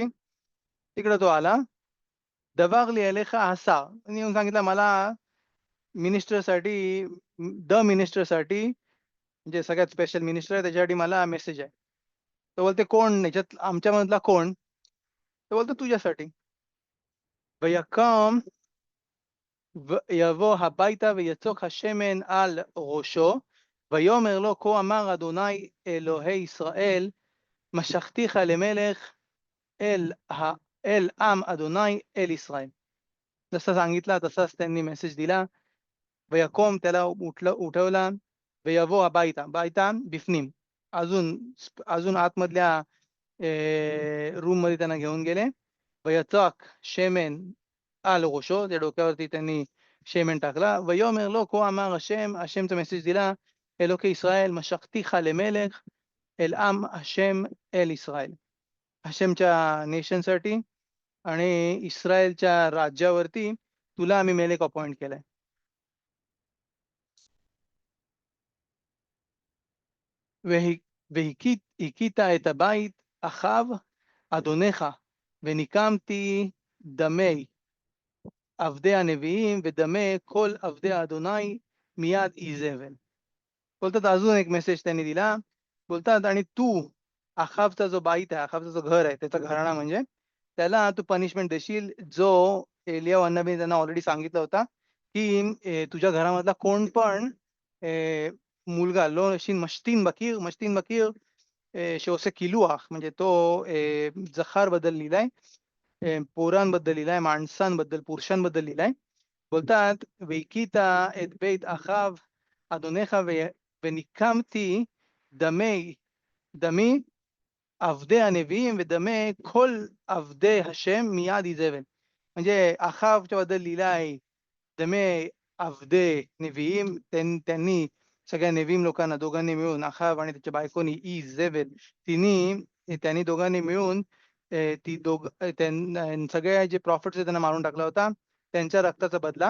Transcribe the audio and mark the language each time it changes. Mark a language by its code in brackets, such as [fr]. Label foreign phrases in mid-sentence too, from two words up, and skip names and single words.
[mr] तिकडे तो आला. दबागली अलेखा असा आणि येऊन सांगितलं मला मिनिस्टरसाठी द मिनिस्टरसाठी म्हणजे सगळ्यात [en] special minister [mr] आहे त्याच्यासाठी मला मेसेज आहे. तो बोलते कोण याच्यात आमच्यामधला कोण. तो बोलतो तुझ्यासाठी. [he] ויקום ויבוא הביתה ויצוק השמן על ראשו ויאמר לו כה אמר אדוני אלוהי ישראל משכתיך למלך אל עם אדוני אל ישראל. [mr] जसं सांगितला तसाच त्यांनी मेसेज दिला. वयकोम त्याला उठवला. [he] ויבוא הביתה ביתה בפנים [mr] अजून अजून आतमधल्या रूम मध्ये त्यांना घेऊन गेले. [he] ויצק שמן על ראשו [mr] त्या डोक्यावरती त्यांनी शेमेन टाकला. [he] ויאמר לו כה אמר השם [mr] हशेमचा मेसेज दिला [he] אלוהי ישראל משחתיך למלך אל עם השם אל ישראל. [mr] हशेमच्या नेशनसाठी आणि इस्रायलच्या राज्यावरती तुला आम्ही मेलेक अपॉइंट केलाय. [he] והכית את הבית אחאב אדונך וניקמתי דמי עבדי הנביאים ודמי כל עבדי אדוני מיד איזבל. [mr] बोलतात अजून एक मेसेज त्यांनी दिला. बोलतात आणि तू अखाबचा जो बाईत आहे अखाबचा जो घर आहे त्याचा घराणा म्हणजे त्याला तू पनिशमेंट देशील जो एलिया अन्नबी त्यांना ऑलरेडी सांगितलं होता की तुझ्या घरामधला कोण पण मुलगा लो नशीन [he] משתין בקיר [mr] शोसे किलुआख म्हणजे तो जखार बद्दल लिहिलाय. पोरांबद्दल लिहिलाय, माणसांबद्दल पुरुषांबद्दल लिहिलाय. [he] बोलतात והכית את בית אחאב אדונך וניקמתי דמי עבדי הנביאים ודמי כל עבדי השם מיד איזבל. [mr] म्हणजे अखाबच्या बद्दल लिहिलाय [he] דמי עבדי נביאים [mr] त्यांनी सगळ्या नेवियम लोकांना दोघांनी मिळून अखाब आणि त्याच्या बायकोनी इजेबेल त्यांनी दोघांनी मिळून ती सगळ्या जे प्रॉफिट्स त्यांना मारून टाकला होता त्यांच्या रक्ताचा बदला.